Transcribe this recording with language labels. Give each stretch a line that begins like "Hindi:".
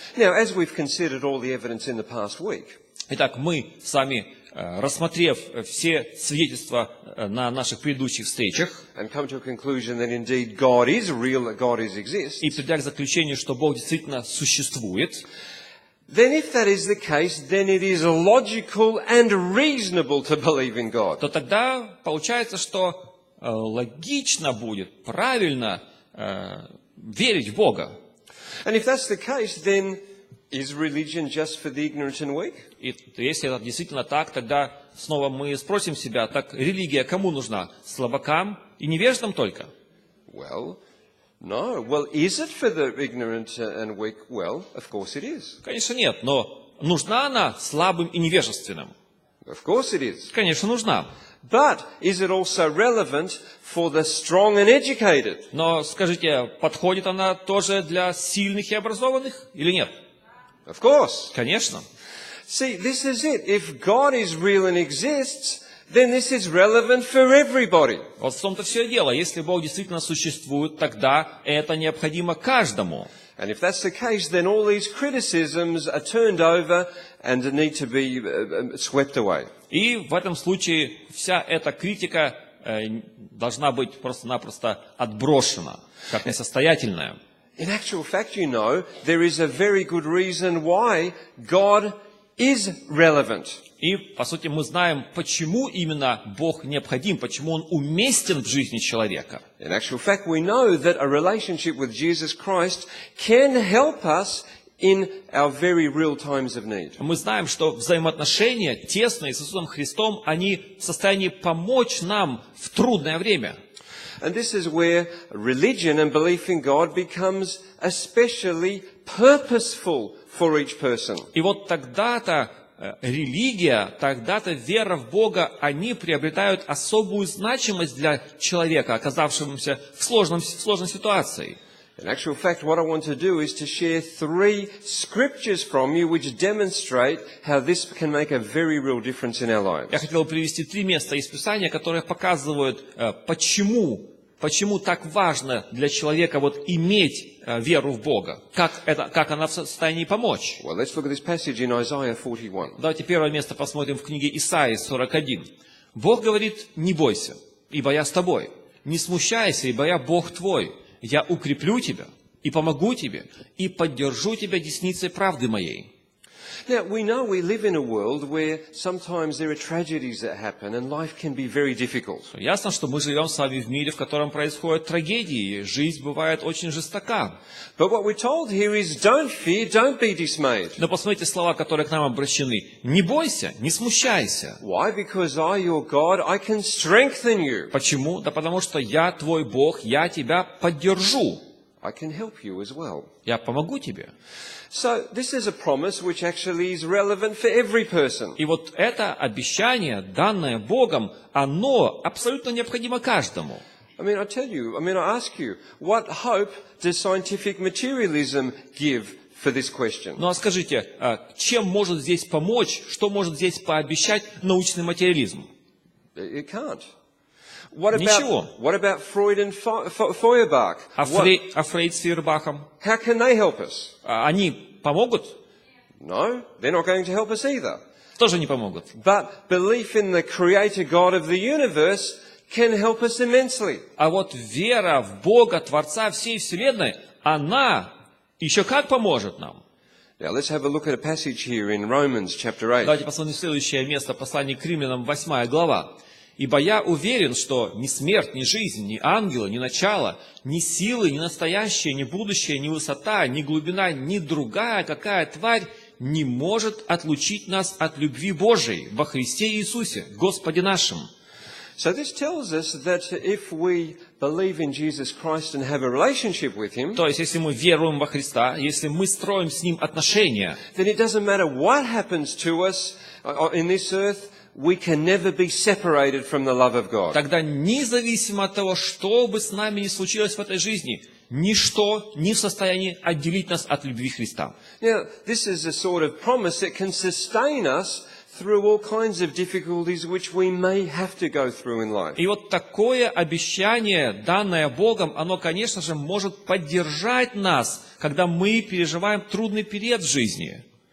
English: Now, as we've considered all the evidence in the past week,
Russian: Итак, мы с вами рассмотрев все свидетельства на наших предыдущих встречах,
English: and come to a conclusion that indeed God is real, that God exists,
Russian: и придя к заключению, что Бог действительно существует,
English: then if that is the case, then it is logical and reasonable to believe in God.
Russian: то тогда получается, что логично будет, правильно верить в Бога.
English: And if that's the case, then is religion just for the ignorant and weak?
Russian: И если это действительно так, тогда снова мы спросим себя, так религия кому нужна? Слабакам и невеждам только?
English: Well, no. Well, is it for the ignorant and weak? Well, of course it is.
Russian: Конечно, нет, но нужна она слабым и невежественным?
English: Of course it is.
Russian: Конечно, нужна.
English: But is it also relevant for the strong and educated?
Russian: Но скажите, подходит она тоже для сильных и образованных или нет?
English: Of course.
Russian: Конечно.
English: See, this is it. If God is real and exists, then this is relevant for everybody.
Russian: Вот в том-то все дело. Если Бог действительно существует, тогда это необходимо каждому.
English: And if that's the case, then all these criticisms are turned over and need to be swept away.
Russian: И в этом случае вся эта критика должна быть просто-напросто отброшена, как несостоятельная.
English: In actual fact, you know, there is a very good reason why God is relevant.
Russian: И, по сути, мы знаем, почему именно Бог необходим, почему Он уместен в жизни человека.
English: In actual fact, we know that a relationship with Jesus Christ can help us in our very real times of need.
Russian: Мы знаем, что взаимоотношения тесные с Иисусом Христом, они в состоянии помочь нам в трудное время.
English: And this is where religion and belief in God becomes especially purposeful for each person.
Russian: И вот тогда-то религия, тогда-то вера в Бога, они приобретают особую значимость для человека, оказавшегося в сложной ситуации.
English: In actual fact, what I want to do is to share 3 scriptures from you which demonstrate how this can make a very real difference in our lives.
Russian: Я хотел привести 3 места из Писания, которые показывают, почему так важно для человека иметь веру в Бога, как она в состоянии помочь.
English: Well, let's look at this passage in Isaiah 41.
Russian: Давайте первое место посмотрим в книге Исаии 41. Бог говорит: «Не бойся, ибо я с тобой. Не смущайся, ибо я Бог твой. Я укреплю тебя и помогу тебе, и поддержу тебя десницей правды моей».
English: Now, we know we live in a world where sometimes there are tragedies that happen and life can be very difficult.
Russian: Ясно, что мы живем с вами в мире, в котором происходят трагедии, и жизнь бывает очень жестока.
English: But what we're told here is don't fear, don't be dismayed.
Russian: Но посмотрите слова, которые к нам обращены. «Не бойся, не смущайся».
English: Why? Because I, your God, I can strengthen you.
Russian: Почему? Да потому что я твой Бог, я тебя поддержу.
English: I can help you as well.
Russian: Я помогу тебе.
English: So this is a promise which actually is relevant for every person.
Russian: И вот это обещание, данное Богом, оно абсолютно необходимо каждому.
English: I ask you, what hope does scientific materialism give for this question?
Russian: Ну а скажите, чем может здесь помочь, что может здесь пообещать научный материализм?
English: It can't. What
Russian: Ничего.
English: about Freud and Feuerbach?
Russian: А Фрейд с Фейербахом?
English: How can they help us?
Russian: Они помогут?
English: No, they're not going to help us either.
Russian: Тоже не помогут.
English: But belief in the creator God of the universe can help us immensely.
Russian: А вот вера в Бога, Творца всей Вселенной, она еще как поможет нам.
English: Now let's have a look at a passage here in Romans chapter 8.
Russian: Давайте посмотрим следующее место, послание к Римлянам, 8 глава. «Ибо я уверен, что ни смерть, ни жизнь, ни ангелы, ни начало, ни силы, ни настоящее, ни будущее, ни высота, ни глубина, ни другая какая тварь не может отлучить нас от любви Божией во Христе Иисусе, Господе нашим».
English: So this tells us that if we believe in Jesus Christ and have a relationship with Him,
Russian: То есть, если мы веруем во Христа, если мы строим с Ним отношения,
English: then it doesn't matter what happens to us in this earth, we can never be separated from the love of God.
Russian: тогда независимо от того, что бы с нами ни случилось в этой жизни, ничто не в состоянии отделить нас от любви Христа.
English: Now, this is a sort of promise that can sustain us through all kinds of difficulties which we may have to go through in life.
Russian: И вот такое обещание, данное Богом, оно, конечно же, может поддержать нас, когда мы переживаем трудный период в жизни.